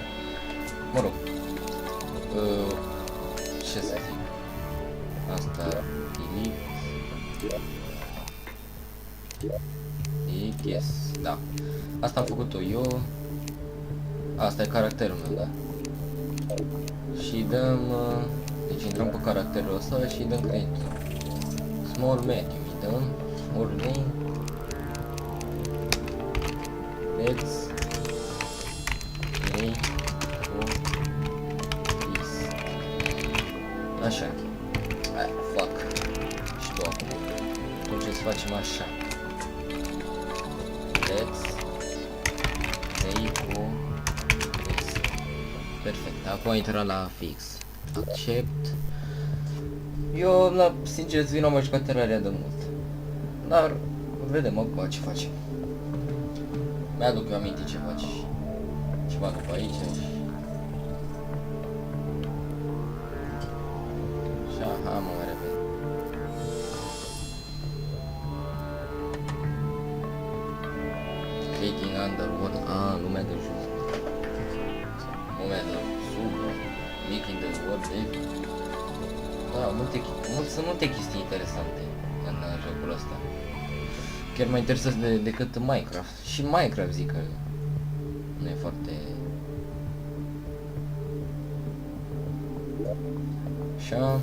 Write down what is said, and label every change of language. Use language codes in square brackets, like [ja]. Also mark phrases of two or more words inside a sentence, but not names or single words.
[ro] Mă rog, ce să zic, asta [en] delete, yes, [ro] da, asta am făcut-o eu, asta e caracterul meu, da? Și dăm, deci intrăm pe caracterul ăsta și dăm [en] create small medium, [ro] îi dăm [en] small name, let's play for this. [ro] Așa, fuck, și tu acum, atunci să facem așa, [en] let's play for this. [ro] Perfect, acum a intrat la fix. Accept. Eu, la sincer, zi n-am mai jucat Terraria de mult. Dar, vedem acum ce facem. Mi-aduc eu aminte ce faci. Ceva după aici și... Și aha, mă mai repede. [en] Clicking underwater. [ro] Lumea de jos. Lumea de sub. [en] Making the world live. [ro] Da, sunt multe chestii interesante în jocul ăsta. Chiar mai interesant decât Minecraft. Și Minecraft zic că nu e foarte... Așa.